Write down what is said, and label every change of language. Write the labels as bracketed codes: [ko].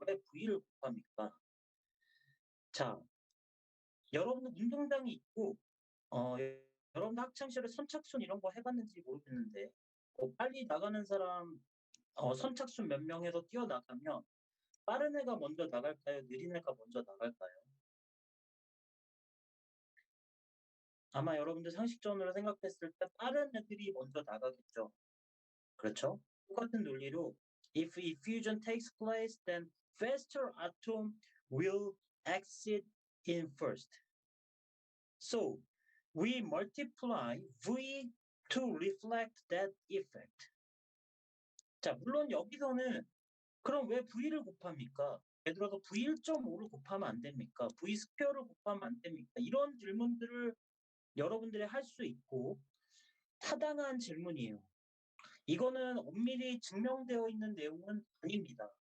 [ko] 왜 V를 곱합니까? 자, 여러분 운동장이 있고, 여러분 학창시절에 선착순 이런 거 해봤는지 모르겠는데, 빨리 나가는 사람, 선착순 몇 명에서 뛰어나가면 빠른 애가 먼저 나갈까요? 느린 애가 먼저 나갈까요? 아마 여러분들 상식적으로 생각했을 때 빠른 애들이 먼저 나가겠죠. 그렇죠? 똑같은 논리로 [en] if effusion takes place, then faster atom will exit in first. So we multiply V to reflect that effect. [ko] 자, 물론 여기서는 그럼 왜 V를 곱합니까? 예를 들어서 V1.5를 곱하면 안 됩니까? V 스퀘어를 곱하면 안 됩니까? 이런 질문들을 여러분들이 할 수 있고 타당한 질문이에요. 이거는 엄밀히 증명되어 있는 내용은 아닙니다.